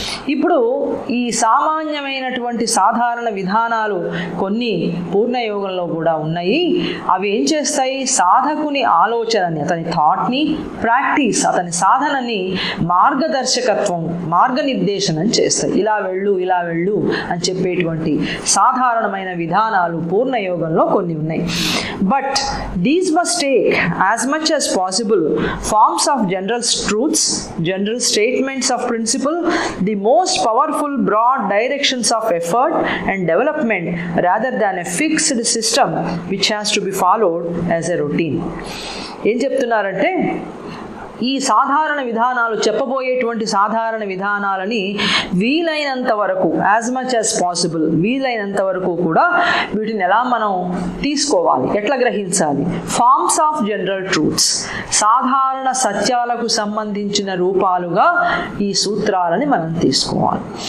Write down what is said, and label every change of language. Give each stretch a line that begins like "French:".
Telugu: ఇప్పుడు ఈ సామాన్యమైనటువంటి సాధారణ విధానాలు కొన్ని పూర్ణయోగంలో కూడా ఉన్నాయి. అవి ఏం చేస్తాయి? సాధకుని ఆలోచనని, అతని థాట్ని, ప్రాక్టీస్, అతని సాధనని మార్గదర్శకత్వం, మార్గనిర్దేశనం చేస్తాయి. ఇలా వెళ్ళు ఇలా వెళ్ళు అని చెప్పేటువంటి సాధారణమైన విధానాలు పూర్ణయోగంలో కొన్ని ఉన్నాయి.
English: But these must take as much as possible forms of general truths, general statements of principle, the most powerful broad directions of effort and development rather than a fixed system which has to be followed as a routine.
Telugu: ఏం చెప్తున్నారంటే ఈ సాధారణ విధానాలు, చెప్పబోయేటువంటి సాధారణ విధానాలని వీలైనంత వరకు,
English: as much as possible,
Telugu: వీలైనంత వరకు కూడా వీటిని ఎలా మనం తీసుకోవాలి, ఎట్లా గ్రహించాలి?
English: forms of general truths,
Telugu: సాధారణ సత్యాలకు సంబంధించిన రూపాలుగా ఈ సూత్రాలని మనం తీసుకోవాలి.